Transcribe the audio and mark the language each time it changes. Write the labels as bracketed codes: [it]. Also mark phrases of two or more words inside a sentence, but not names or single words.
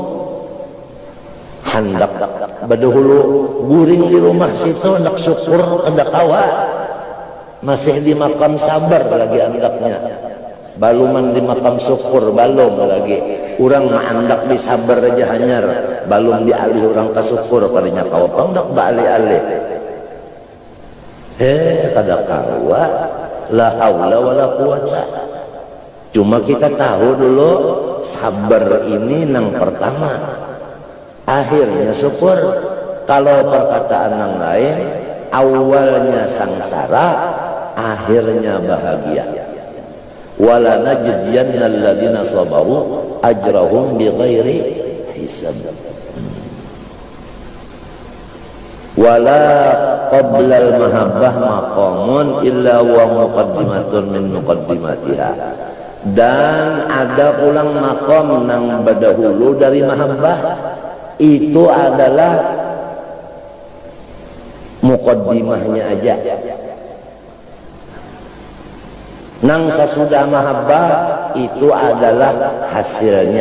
[bjn] hendak badahulu guring di rumah situ hendak syukur hendak kawa masih di makam sabar lagi hendaknya baluman di makam syukur balum lagi orang maandak di sabar aja hanyar balum dialih orang ke syukur padanya kau pendak balik-alih kada kawa [ar] لَا حَوْلَ وَلَا قُوَّةَ. [bjn] Cuma kita tahu dulu sabar ini nang pertama akhirnya syukur. Kalau perkataan yang lain awalnya sangsara akhirnya bahagia. [ar] وَلَنَجْزِيَنَّ الَّذِينَ صَبَرُوا أَجْرَهُمْ بِغَيْرِ حِسَابٍ. وَلَا قَبْلَ الْمَحَبَّةِ مَقَامٌ إِلَّا وَ مُقَدِّمَةٌ مِنْ مُقَدِّمَاتِهَا. [bjn] Dan ada ulang maqam nang badahulu dari mahabbah, itu adalah muqaddimahnya aja. Nang sesudah mahabbah itu adalah hasilnya.